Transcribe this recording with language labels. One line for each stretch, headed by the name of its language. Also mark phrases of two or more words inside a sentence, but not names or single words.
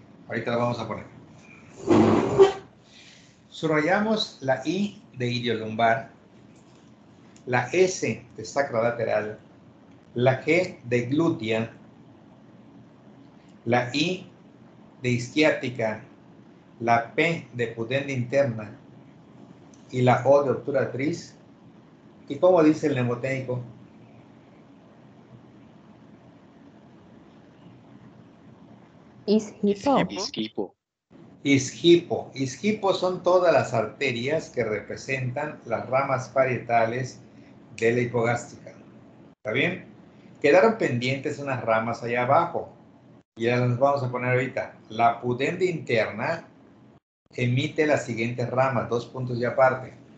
Spanish: Ahorita lo vamos a poner. Subrayamos la I de iliolumbar, la S de sacrolateral, la G de glútea, la I de isquiática, la P de pudenda interna y la O de obturatriz. ¿Y cómo dice el mnemotécnico? Isquipo. Isquipo. Isquipo. Isquipo son todas las arterias que representan las ramas parietales de la hipogástrica. ¿Está bien? Quedaron pendientes unas ramas allá abajo. Y ya las vamos a poner ahorita. La pudenda interna emite las siguientes ramas, dos puntos y aparte.